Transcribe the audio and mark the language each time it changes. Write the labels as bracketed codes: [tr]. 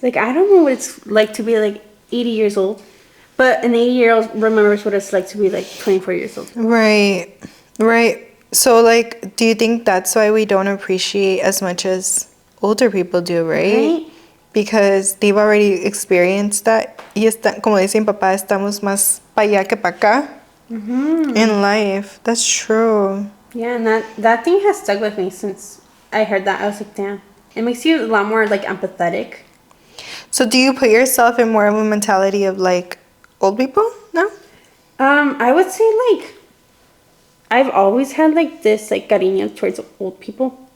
[en] Like, I don't know what it's like to be, like, 80 years old. But an 80-year-old remembers what it's like to be, like, 24 years old. Right. So, like, do you think that's why we don't appreciate as much as older people do, right? Because they've already experienced that. [es] Y como dice mi papá, estamos más para allá que para acá [en] in life. That's true. Yeah, and that thing has stuck with me since I heard that. I was like, damn. It makes you a lot more, like, empathetic. So do you put yourself in more of a mentality of, like, old people now? I would say, like, I've always had, like, this, like, cariño towards old people.